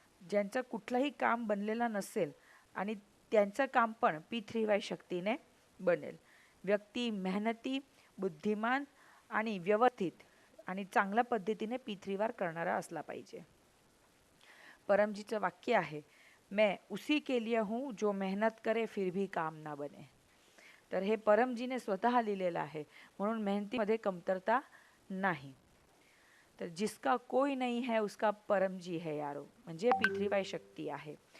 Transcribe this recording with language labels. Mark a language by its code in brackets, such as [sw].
[mr] ज्यांचं कुठलंही काम बनलेलं नसेल आणि त्यांचं काम पण P3Y शक्तीने बनेल. व्यक्ती मेहनती, बुद्धिमान आणि व्यवस्थित आणि चांगल्या पद्धतीने P3Y करणारा असला पाहिजे. परमजीचं वाक्य आहे, [hi] मैं उसी के लिए हूँ जो मेहनत करे फिर भी काम ना बने. [mr] तर हे परमजीने स्वतः लिहिलेलं आहे, म्हणून मेहनतीमध्ये कमतरता नाही. [hi] तर जिसका कोई नहीं है उसका परमजी है यारो, [mr] म्हणजे P3Y शक्ती आहे.